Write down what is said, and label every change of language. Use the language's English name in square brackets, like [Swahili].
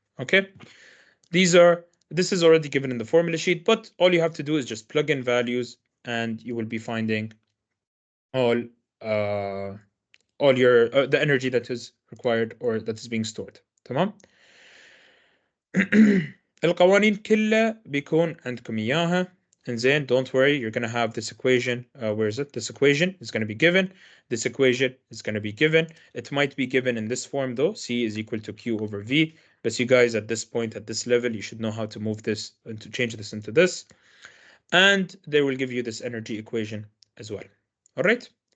[English] Okay, this is already given in the formula sheet, but all you have to do is just plug in values and you will be finding all your the energy that is required or that is being stored. [Arabic] تمام. القوانين كلها بيكون عندكم إياها. [English] إنزين, don't worry, you're going to have this equation. Where is it? This equation is going to be given. This equation is going to be given. It might be given in this form though. C is equal to Q over V. But you guys at this point, at this level, you should know how to move this and to change this into this. And they will give you this energy equation as well. All right.